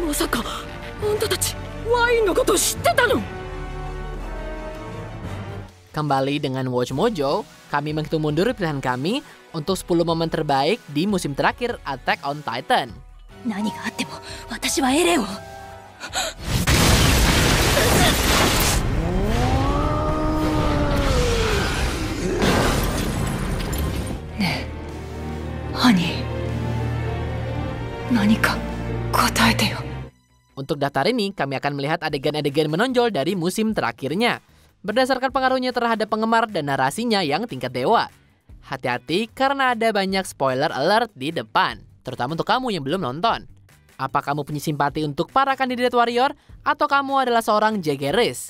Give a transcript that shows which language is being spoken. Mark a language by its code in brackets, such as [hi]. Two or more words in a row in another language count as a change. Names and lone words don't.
[ja] さかあんたたちワインのこと知ってたの? [id] Kembali dengan Watch Mojo, kami menghitung mundur pilihan kami untuk 10 momen terbaik di musim terakhir Attack on Titan. [ja] 何があっても私はエレンを。ねえ、ハニー、何か答えてよ。 [id] Untuk daftar ini, kami akan melihat adegan-adegan menonjol dari musim terakhirnya, berdasarkan pengaruhnya terhadap penggemar dan narasinya yang tingkat dewa. Hati-hati karena ada banyak [en] spoiler alert [id] di depan, terutama untuk kamu yang belum nonton. Apa kamu punya simpati untuk para kandidat warrior atau kamu adalah seorang Jaehaerys?